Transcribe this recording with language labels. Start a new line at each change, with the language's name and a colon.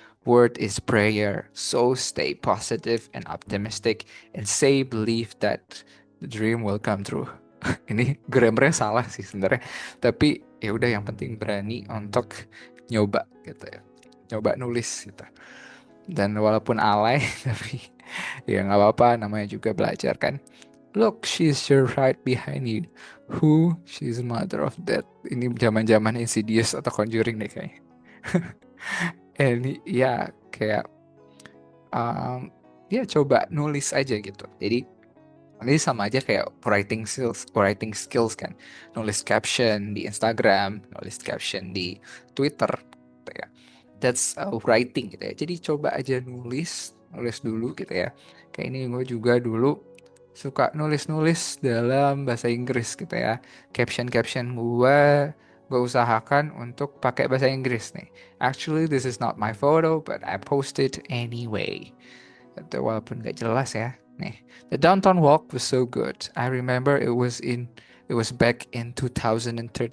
English: Word is prayer, so stay positive and optimistic and say believe that the dream will come true.
Indonesian: Ini grammarnya salah sih sebenarnya, tapi ya udah yang penting berani untuk nyoba gitu ya, nyoba nulis gitu. Dan walaupun alay tapi ya nggak apa-apa, namanya juga belajar kan.
English: Look, she's sure right behind you. Who? She's the mother of that.
Indonesian: Ini zaman-zaman Insidious atau Conjuring deh kayaknya. Ini ya kayak um, ya coba nulis aja gitu. Jadi ini sama aja kayak writing skills kan. Nulis caption di Instagram, nulis caption di Twitter, gitu ya.
English: That's writing
Indonesian: gitu ya. Jadi coba aja nulis dulu gitu ya. Kayak ini gue juga dulu suka nulis-nulis dalam bahasa Inggris gitu ya. Caption-caption gue usahakan untuk pakai bahasa Inggris nih.
English: Actually, this is not my photo, but I post it anyway.
Indonesian: Itu walaupun gak jelas ya. Nih,
English: the downtown walk was so good. I remember it was back in 2013.